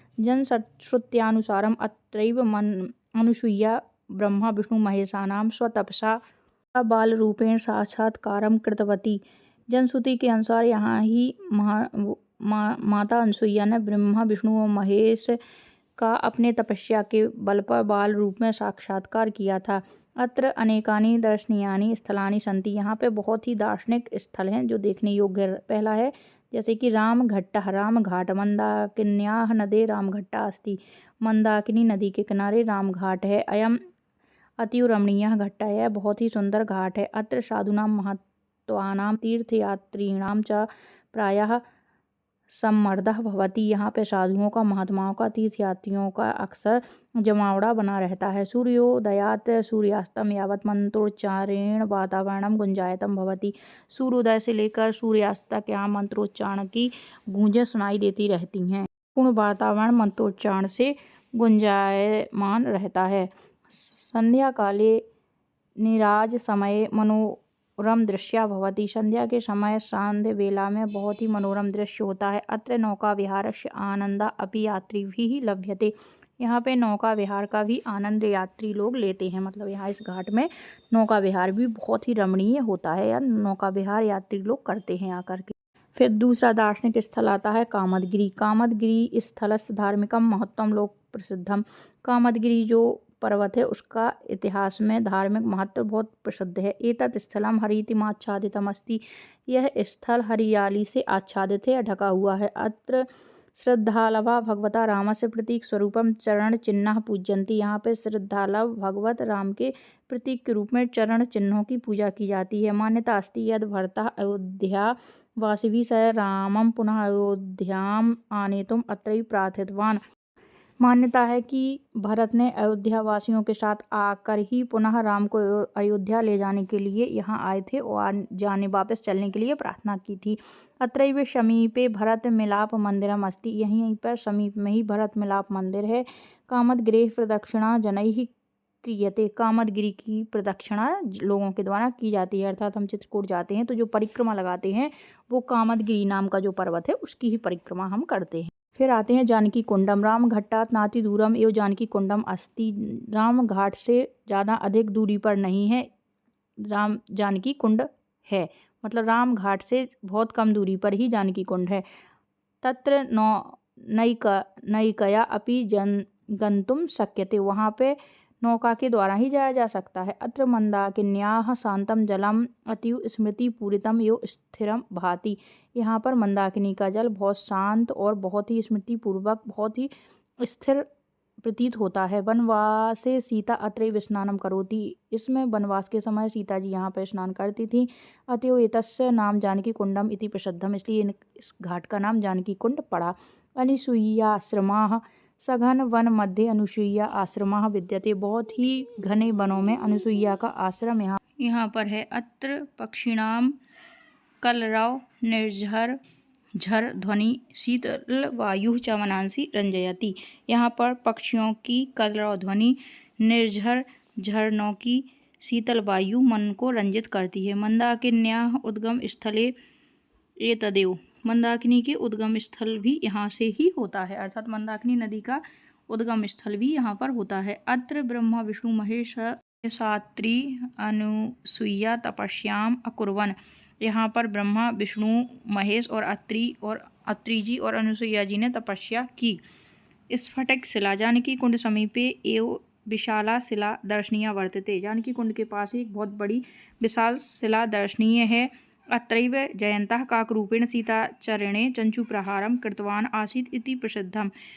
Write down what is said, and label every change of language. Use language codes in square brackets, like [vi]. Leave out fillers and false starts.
[sa] जनश्रुत्यानुसारम अत्रैव अनुसुईया ब्रह्मा विष्णु महेशानां स्वतपसा बालरूपेण साक्षात्कारं कृतवती। [hi] जनश्रुति के अनुसार यहाँ ही माता अनसुईया ने ब्रह्मा विष्णु और महेश का अपने तपस्या के बल पर बाल रूप में साक्षात्कार किया था। [sa] अत्र अनेकानि दर्शनीयानि स्थलानि सन्ति। [hi] यहाँ पे बहुत ही दार्शनिक स्थल हैं जो देखने योग्य। पहला है जैसे कि रामघाट [sa] मंदाकिन्याः नदे रामघट्टा अस्ति। [hi] मंदाकिनी नदी के किनारे रामघाट है। [sa] अयम अतीव रमणीयः घट्टा। [hi] यह बहुत ही सुंदर घाट है। [sa] अत्र साधूनां महत्वानां तीर्थयात्रिणां च प्रायः सम्मर्दः भवति। [hi] यहाँ पे साधुओं का महात्माओं का तीर्थयात्रियों का अक्सर जमावड़ा बना रहता है। [sa] सूर्योदयात् सूर्यास्तम यावत् मंत्रोच्चारेण वातावरणम गुंजायतम भवति। [hi] सूर्योदय से लेकर सूर्यास्त तक यहाँ मंत्रोच्चारण की गूंजें सुनाई देती रहती हैं। पूर्ण वातावरण मंत्रोच्चारण से गुंजायमान रहता है। [sa] संध्या काले निराज समय मनोरम दृश्य भवति। [hi] संध्या के समय सांध्य वेला में बहुत ही मनोरम दृश्य होता है। [sa] अत्र नौका विहारस्य आनंद अपि यात्रिभिः लभ्यते। [hi] यहाँ पे नौका विहार का भी आनंद यात्री लोग लेते हैं। मतलब यहाँ इस घाट में नौका विहार भी बहुत ही रमणीय होता है या नौका विहार यात्री लोग करते हैं आकर के। फिर दूसरा दार्शनिक स्थल आता है कामदगिरी। [sa] कामदगिरी स्थलस्य धार्मिकम महत्वम लोक प्रसिद्धम। [hi] कामदगिरी जो पर्वत है उसका इतिहास में धार्मिक महत्व बहुत प्रसिद्ध है। [sa] एतत् स्थलम हरितिमाच्छादितम अस्ति। [hi] यह स्थल हरियाली से आच्छादित है, ढका हुआ है। [sa] अत्र श्रद्धालवा भगवता रामस्य प्रतीक स्वरूपम चरण चिन्ह पूजयन्ति। [hi] यहाँ पे श्रद्धालव भगवत राम के प्रतीक के रूप में चरण चिन्हों की पूजा की जाती है। [sa] मान्यता अस्ति यद भरतः अयोध्या वासिभिः सह रामं पुनः अयोध्याम आनेतुम अत्रैव प्रार्थितवान। [hi] मान्यता है कि भरत ने अयोध्या वासियों के साथ आकर ही पुनः राम को अयोध्या ले जाने के लिए यहाँ आए थे और जाने वापस चलने के लिए प्रार्थना की थी। [sa] अत्रैव समीपे भरत मिलाप मंदिरम अस्ति। [hi] यहीं पर समीप में ही भरत मिलाप मंदिर है। [sa] कामदगिरेः प्रदक्षिणा जनैः क्रियते। [hi] कामदगिरी की प्रदक्षिणा लोगों के द्वारा की जाती है। अर्थात हम चित्रकूट जाते हैं तो जो परिक्रमा लगाते हैं वो कामदगिरी नाम का जो पर्वत है उसकी ही परिक्रमा हम करते हैं। फिर आते हैं [sa] जानकी कुंडम। राम घट्टात् नाति दूरम एवं जानकी कुंडम अस्ति। [hi] राम घाट से ज़्यादा अधिक दूरी पर नहीं है राम जानकी कुंड है। मतलब राम घाट से बहुत कम दूरी पर ही जानकी कुंड है। [sa] तत्र नौकया अपि गंतुम शक्यते। [hi] वहाँ पे नौका के द्वारा ही जाया जा सकता है। [sa] अत्र मंदाकिन्याः शांतम जलम अतीव स्मृति पूरितम एवं स्थिरम भाति। [hi] यहाँ पर मंदाकिनी का जल बहुत शांत और बहुत ही स्मृति पूर्वक बहुत ही स्थिर प्रतीत होता है। [sa] वनवासे सीता अत्रैव स्नानं करोति। [hi] इसमें वनवास के समय सीता जी यहाँ पर स्नान करती थी। [sa] अतएव एतस्य नाम जानकी कुंडम इति प्रसिद्धम, [hi] इसलिए इस घाट का नाम जानकी कुंड पड़ा। [sa] अनुसूयाश्रमाः सघन वन मध्ये अनुसूया आश्रमाः विद्यते। [hi] बहुत ही घने वनों में अनुसूया का आश्रम यहाँ पर है। [sa] अत्र पक्षिणाम कलरव निर्झर झर ध्वनि शीतल वायु च मनांसि रंजयति। [hi] यहाँ पर पक्षियों की कलरव ध्वनि, निर्झर झरनों की शीतल वायु मन को रंजित करती है। [sa] मंदाकिन्याः उद्गम स्थले एतदेव। [hi] मंदाकिनी के उद्गम स्थल भी यहाँ से ही होता है, अर्थात मंदाकिनी नदी का उद्गम स्थल भी यहाँ पर होता है। [sa] अत्र ब्रह्मा विष्णु महेश सात्री अनुसूया तपस्याम अकुर्वन। [hi] यहाँ पर ब्रह्मा विष्णु महेश और अत्रि जी और अनुसूया जी ने तपस्या की। [sa] स्फटिक शिला जानकी कुंड समीपे एव विशाला शिला दर्शनीय वर्तते। [hi] जानकी कुंड के पास एक बहुत बड़ी विशाल शिला दर्शनीय है। [sa] अत्रैव जयन्तः काकरूपेण सीताचरणे चंचुप्रहारं कृतवान आसीत् इति प्रसिद्धम।